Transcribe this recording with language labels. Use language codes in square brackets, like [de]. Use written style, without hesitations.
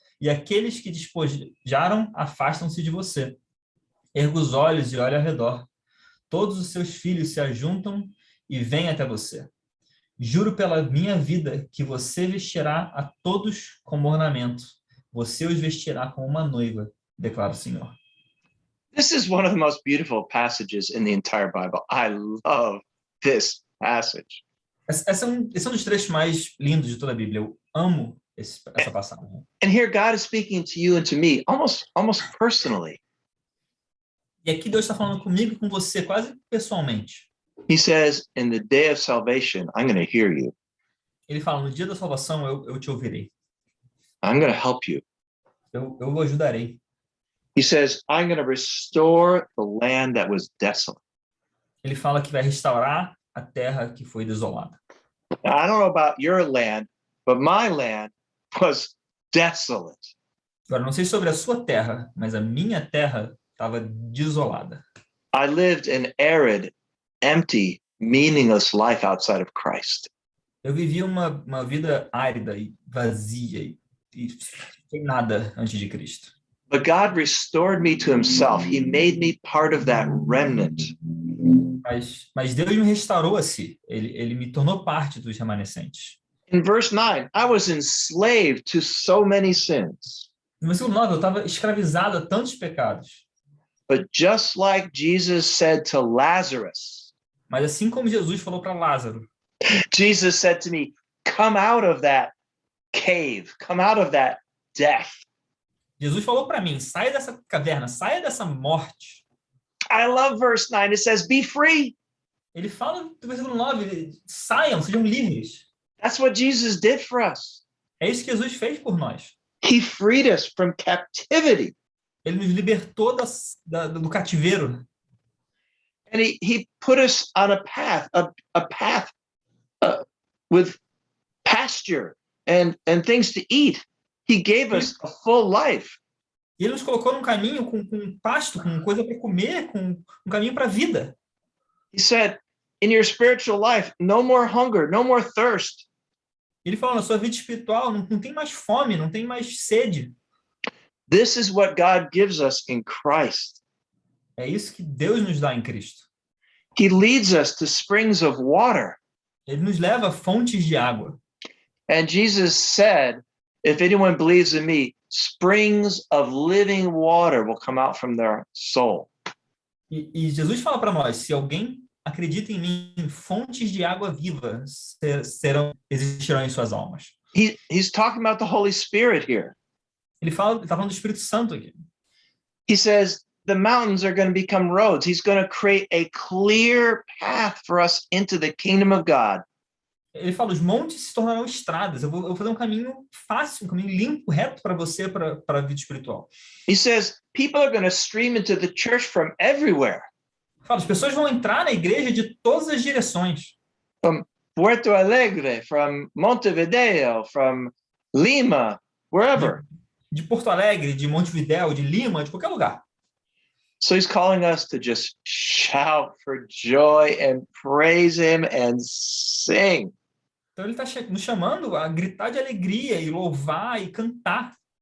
[pt] E aqueles que despojaram afastam-se de você. Erga os olhos e olha ao redor. Todos os seus filhos se ajuntam e vêm até você. Juro pela minha vida que você vestirá a todos como ornamento. Você os vestirá como uma noiva, declara o Senhor. [en] This is one of the most beautiful passages in the entire Bible. I love this passage. [pt] Esse é um dos trechos mais lindos de toda a Bíblia. Eu amo essa passagem. [en] And here God is speaking to you and to me, almost personally. [pt] E aqui Deus está falando comigo e com você, quase pessoalmente. [en] He says, in the day of salvation, I'm going to hear you. [pt] Ele fala, no dia da salvação eu te ouvirei. [en] I'm going to help you. [pt] Eu o ajudarei. [en] He says, I'm going to restore the land that was desolate. [pt] Ele fala que vai restaurar a terra que foi desolada. [en] Now, I don't know about your land, but my land was desolate. [pt] Agora, não sei sobre a sua terra, mas a minha terra estava desolada. [en] I lived an arid, empty, meaningless life outside of Christ. [pt] Eu vivia uma vida árida e vazia e sem nada antes de Cristo. [en] But God restored me to himself. He made me part of that remnant. [pt] Mas Deus me restaurou a si. Ele me tornou parte dos remanescentes. [en] In verse 9, I was enslaved to so many sins. [pt] No versículo 9, eu estava escravizado a tantos pecados. [en] But just like Jesus said to Lazarus, [pt] Mas assim como Jesus falou para Lázaro, [en] Jesus said to me, come out of that cave, come out of that death. [pt] Jesus falou para mim, saia dessa caverna, saia dessa morte. [en] I love verse 9. It says, be free. [pt] Ele fala no versículo 9, saiam, sejam livres. [en] That's what Jesus did for us. [pt] É isso que Jesus fez por nós. [en] He freed us from captivity. [pt] Ele nos libertou do cativeiro. [en] And he put us on a path, a path with pasture and things to eat. He gave us a full life. [pt] E ele nos colocou num caminho com pasto, com coisa para comer, com um caminho para a vida. [en] He said, in your spiritual life, no more hunger, no more thirst. [pt] Ele falou, na sua vida espiritual não tem mais fome, não tem mais sede. [en] This is what God gives us in Christ. [pt] É isso que Deus nos dá em Cristo. [en] He leads us to springs of water. [pt] Ele nos leva a fontes de água. [en] And Jesus said, if anyone believes in me, springs of living water will come out from their soul. [pt] E Jesus fala para nós, se alguém acredita em mim, fontes de água viva existirão em suas almas. [en] He's talking about the Holy Spirit here. [pt] Ele está falando do Espírito Santo aqui. [en] He says the mountains are going to become roads. He's going to create a clear path for us into the kingdom of God. [pt] Ele fala, os montes se tornarão estradas. Eu vou fazer um caminho fácil, um caminho limpo, reto para você, para a vida espiritual. [en] He says, people are going to stream into the church from everywhere. [pt] Fala, as pessoas vão entrar na igreja de todas as direções. [en] From Puerto Alegre, from Montevideo, from Lima, wherever. [pt] De Porto Alegre, de Montevidéu, de Lima, de qualquer lugar. [en] So he's calling us to just shout for joy and praise him and sing. [pt] Então ele está nos chamando a gritar de alegria e louvar e cantar.